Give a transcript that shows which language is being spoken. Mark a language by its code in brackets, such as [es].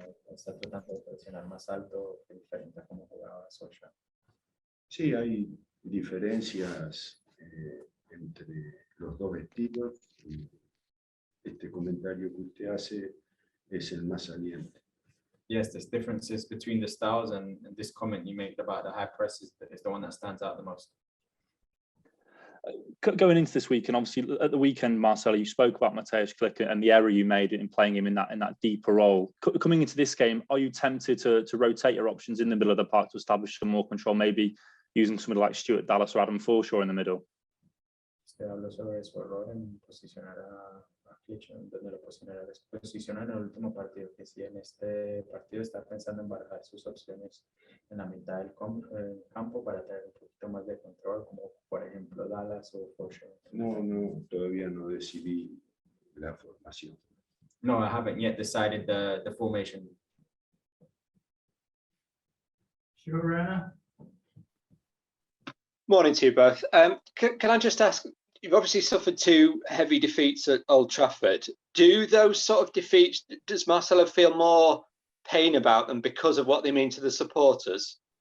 [es] Está tratando de presionar más alto, diferente a cómo jugaba Solskjaer. Sí, hay diferencias entre los dos estilos. Y este comentario que usted hace es el más saliente. [en] Yes, there's differences between the styles, and this comment you made about the high press is the one that stands out the most. Going into this week, and obviously at the weekend, Marcelo, you spoke about Mateusz Klich and the error you made in playing him in that deeper role. Coming into this game, are you tempted to rotate your options in the middle of the park to establish some more control, maybe using somebody like Stuart Dallas or Adam Forshaw in the middle? [es] Usted habló sobre su error en posicionar a Klich, donde lo posiciona en el último partido, que si en este partido está pensando en barajar sus opciones en la mitad del campo para tener un poquito más de control, como por ejemplo Dallas o Forshaw. No, todavía no decidí la formación. [en] No, I haven't yet decided the formation. Sure. Morning to you both. Can I just ask, you've obviously suffered 2 heavy defeats at Old Trafford. Do those sort of defeats, does Marcelo feel more pain about them because of what they mean to the supporters?